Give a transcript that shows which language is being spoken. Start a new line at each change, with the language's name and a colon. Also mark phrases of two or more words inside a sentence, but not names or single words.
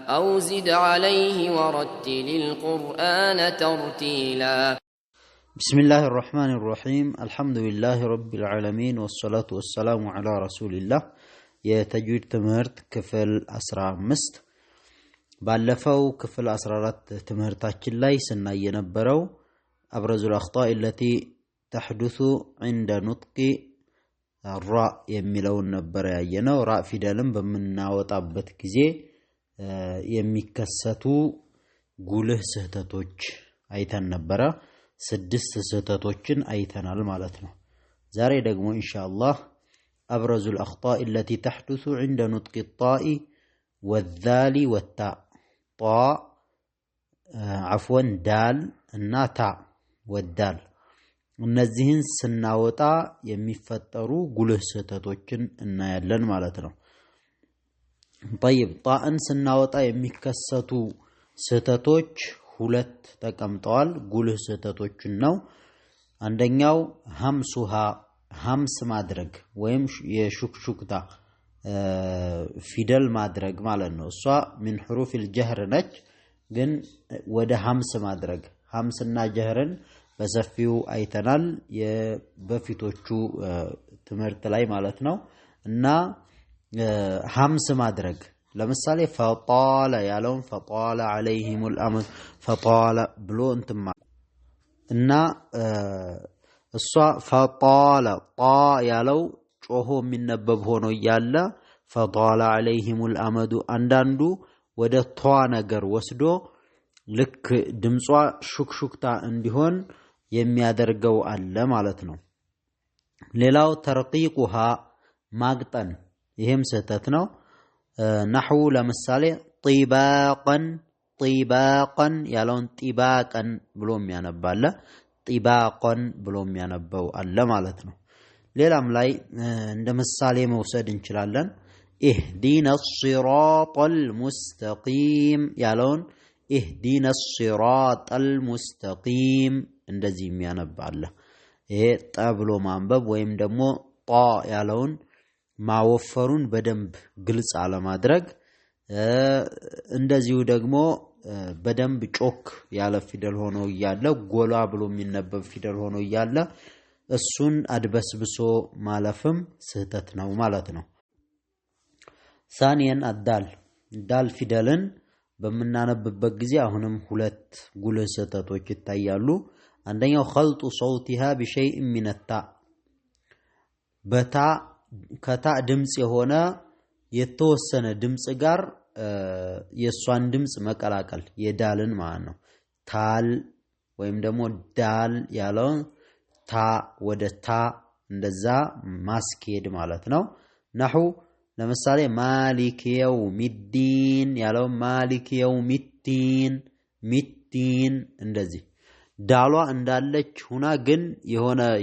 Arabic: أو زد عليه ورتل القرآن ترتيلا. بسم الله الرحمن الرحيم. الحمد لله رب العالمين والصلاة والسلام على رسول الله.
Amharic: የተጅዊድ ትምህርት ክፍል 15 ባለፈው ክፍል 14 ትምህርታችን ላይ ስናይ የነበረው
Arabic: أبرز الأخطاء التي تحدث عند نطق الراء
Amharic: የሚለውን ነበር ያየነው። ራ ፊደልን በመናወጣበት ጊዜ የሚከሰቱ ጉልህ ስህተቶች አይተን ነበር። 6 ስህተቶችን አይተናል ማለት ነው። ዛሬ ደግሞ ኢንሻአላህ
Arabic: أبرز الأخطاء التي تحدث عند نطق الطاء والذال والتاء. طاء عفوا دال الناتا والدال
Amharic: እነዚህን ስናወጣ የሚፈጠሩ ጉልህ ስህተቶችን እናያለን ማለት ነው። طيب ጣእን ስናወጣ የሚከሰቱ ስህተቶች ሁለት ተቀምጠዋል። ጉልህ ስህተቶችን ነው። አንደኛው ሀምሱሃ ሀምስ ማድረግ ወይም የሹክሹክታ ፊደል ማድረግ ማለት ነው። እሷ
Arabic: من حروف الجهر
Amharic: ነች፣ ግን ወደ ሀምስ ማድረግ ሀምስና ጀህርን በሰፊው አይተናል የበፊቶቹ ትምህርት ላይ ማለት ነው። እና ሀምስ ማድረግ ለምሳሌ فطال ያለውን
Arabic: فطال عليهم الامد فطال
Amharic: ብሎ እንትማ እና እሷ فطال ጣ ያለው ጮሆ የሚነበብ ሆኖ ያለ
Arabic: فطال عليهم
Amharic: الامد አንዳንዱ ወደ ቷ ነገር ወስዶ ልክ ድምጿ ሹክሹክታ እንዲሆን የሚያደርገው አለ ማለት ነው። ሌላው ተርቂቁሃ ማግጠን፣ ይሄም ስህተት ነው። نحو ለምሳሌ
Arabic: طباقا طباقا
Amharic: ያለውን طباقا ብሎ የሚያነባለ طباقا ብሎ የሚያነበው አለ ማለት ነው። ሌላም ላይ እንደ ምሳሌ መውሰድ እንችላለን።
Arabic: اهدنا الصراط
Amharic: المستقيم ያለውን
Arabic: اهدنا الصراط المستقيم
Amharic: እንደዚህ የሚያነባለ። ይሄ ጠብሎ ማንበብ ወይም ደግሞ ጣ ያለውን ማወፈሩን በደንብ ግልጽ አለማድረግ፣ እንደዚሁ ደግሞ በደንብ ጮክ ያለ ፊደል ሆኖ ያለ ጎላ ብሎ የሚነበብ ፊደል ሆኖ ያለ እሱን አድበስብሶ ማለፍም ስህተት ነው ማለት ነው። ثانيا ዳል ፊደልን በመናነብበት ጊዜ አሁንም ሁለት ጉልህ ስህተቶች ይታያሉ። አንደኛው
Arabic: خلط صوتها بشيء من التاء
Amharic: በታ ከታ ድምጽ የሆነ የተወሰነ ድምጽ ጋር የሷን ድምጽ መቀላቀል የዳልን ማለት ነው። ታል ወይም ደግሞ ዳል ያለው ታ ወደ ታ እንደዛ ማስኬድ ማለት ነው። نحو ለምሳሌ
Arabic: مالك يوم الدين
Amharic: ያለው
Arabic: مالك يوم الدين
Amharic: ሚዲን እንደዚህ ዳሏ እንዳለች ሁና ግን የሆነ